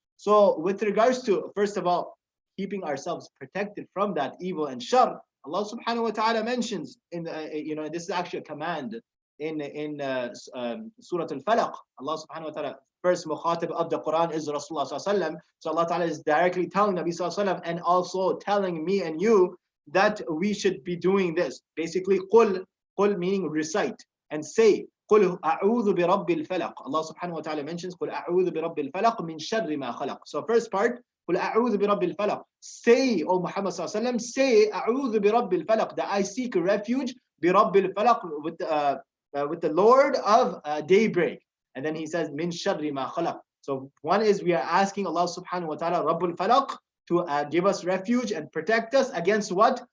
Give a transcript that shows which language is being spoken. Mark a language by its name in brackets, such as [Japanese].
[English] So with regards to, first of all, keeping ourselves protected from that evil and shar, Allah subhanahu wa ta'ala mentions in this is actually a command in Surah Al-Falaq. Allah subhanahu wa ta'ala, first mukhatib of the Quran is Rasulullah sallallahu alaihi wasallam. So Allah ta'ala is directly telling Nabi sallallahu alaihi wasallam and also telling me and you that we should be doing this. Basically, qul meaning recite and say, [Arabic] قل أعوذ برب الفلق. [English] Allah subhanahu wa ta'ala mentions [Arabic] قل أعوذ برب الفلق من شر ما خلق. [English] So first part, [Arabic] قل أعوذ برب الفلق. [English] Say, O Muhammad sallallahu alaihi wasallam, say [Arabic] أعوذ برب الفلق, [English] that I seek refuge [Arabic] برب الفلق, [English] with the Lord of daybreak. And then he says [Arabic] من شر ما خلق. [English] So one is we are asking Allah subhanahu wa ta'ala [Arabic] رب الفلق [English] to give us refuge and protect us against what?